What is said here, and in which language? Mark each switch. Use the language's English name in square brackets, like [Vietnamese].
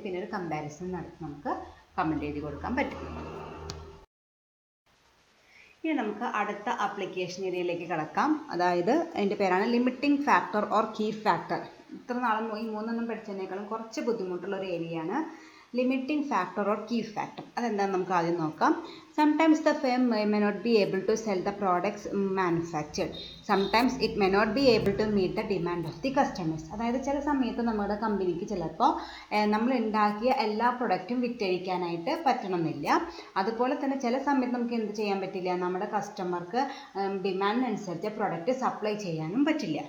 [Malayalam] പിന്നെ ഒരു കമ്പാരിസൺ നടത്തി നമുക്ക് കമൻറ്റ് എഴുതി കൊടുക്കാൻ പറ്റും. ഇനി നമുക്ക് അടുത്ത ആപ്ലിക്കേഷൻ ഏരിയയിലേക്ക് കടക്കാം. അതായത് അതിൻ്റെ പേരാണ് limiting factor or key factor. ഇത്ര നാളും ഈ മൂന്നെണ്ണം പഠിച്ചതിനേക്കാളും കുറച്ച് ബുദ്ധിമുട്ടുള്ള ഒരു ഏരിയയാണ് limiting factor or key factor. അതെന്താണെന്ന് നമുക്ക് ആദ്യം നോക്കാം. [English] Sometimes the firm may not be able to sell the products manufactured. Sometimes it may not be able to meet the demand of the customers. [Malayalam] അതായത് ചില സമയത്ത് നമ്മുടെ കമ്പനിക്ക് ചിലപ്പോൾ നമ്മൾ ഉണ്ടാക്കിയ എല്ലാ പ്രൊഡക്റ്റും വിറ്റഴിക്കാനായിട്ട് പറ്റണമെന്നില്ല. അതുപോലെ തന്നെ ചില സമയത്ത് നമുക്ക് എന്ത് ചെയ്യാൻ പറ്റില്ല? നമ്മുടെ കസ്റ്റമർക്ക് ഡിമാൻഡിനനുസരിച്ച് പ്രൊഡക്റ്റ് സപ്ലൈ ചെയ്യാനും പറ്റില്ല.